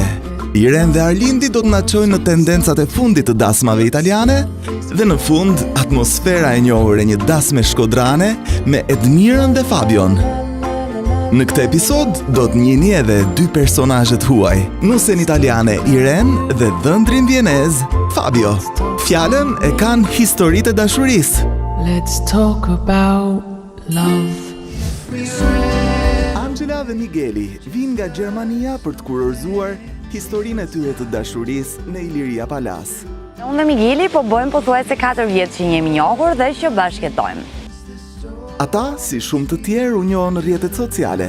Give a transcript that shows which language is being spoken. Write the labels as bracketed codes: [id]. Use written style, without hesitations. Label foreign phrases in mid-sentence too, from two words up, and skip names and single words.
[sq] Iren dhe Arlindi do të na çojnë në tendencat e fundit të dasmave italiane dhe në fund atmosfera e njohur e një dasme shkodrane me Edmirën dhe Fabion. Në këtë episod do të njihni edhe 2 personazhet huaj, nusen italiane Iren dhe dhëndrin vienez Fabio. Fjalën e kanë historitë e dashurisë. [en] Let's talk about love. [sq] Angela dhe Migueli vinë nga Gjermania për të kurorzuar historinë e tyre të dashurisë në Iliria Palas. Unë dhe Migueli po bëjmë pothuajse 4 vjet që jemi njohur dhe që bashkëjetojmë. Ata, si shumë të tjerë, u njohën në rrjetet sociale.